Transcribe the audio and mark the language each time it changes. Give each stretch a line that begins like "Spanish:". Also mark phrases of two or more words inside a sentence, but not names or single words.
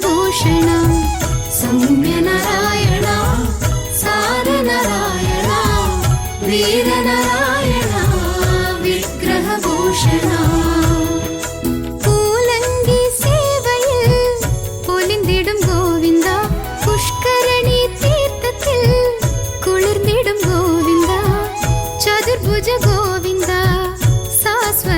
Kannada: ಭೂಷಣ ಸೌಮ್ಯ ನಾರಾಯಣ ಸಾರ ನಾರಾಯಣ ವೀರ ನಾರಾಯಣ ವಿಗ್ರಹ ಭೂಷಣ
Tamil: பூலங்கி சேவையில் பொலிந்திடும் கோவிந்தா புஷ்கரணி தீர்த்தத்தில் குளிர்ந்திடும் கோவிந்தா சதுர்புஜ கோவிந்தா சாஸ்வத